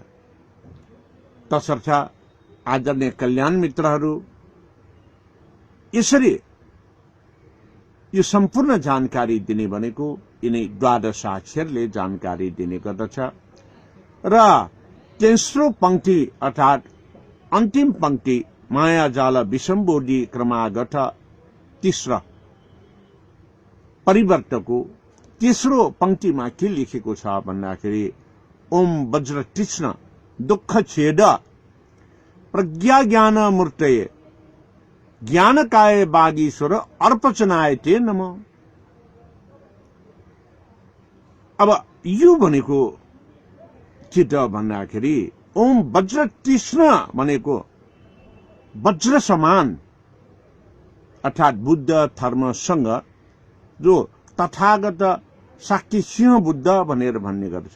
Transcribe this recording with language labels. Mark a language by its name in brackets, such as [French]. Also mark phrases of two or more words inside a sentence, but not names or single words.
[Nepali] तसर्थ आदरणीय कल्याण मित्रहरू, यसरी यो सम्पूर्ण जानकारी दिने भनेको यिनै द्वादशाक्षरले जानकारी दिने गर्दछ र तेस्रो पंक्ति अर्थात् अन्तिम पंक्ति मायाजाल विषम्बोधि क्रमागत तीस्र परिवर्तको तेस्रो पंक्तिमा के लेखेको छ भन्दाखेरि [Sanskrit] ओम वज्र तीक्ष्ण दुःख छेद प्रज्ञा ज्ञान मूर्तये ज्ञानकाय बागीश्वर अर्पचनाय ते नम। [Nepali] अब यो भनेको के त भन्दाखेरि [Sanskrit] ओम वज्र तीक्ष्ण [Nepali] भनेको वज्र समान अर्थात् बुद्ध धर्मसँग जो तथागत साक्य सिंह बुद्ध भनेर भन्ने गर्छ।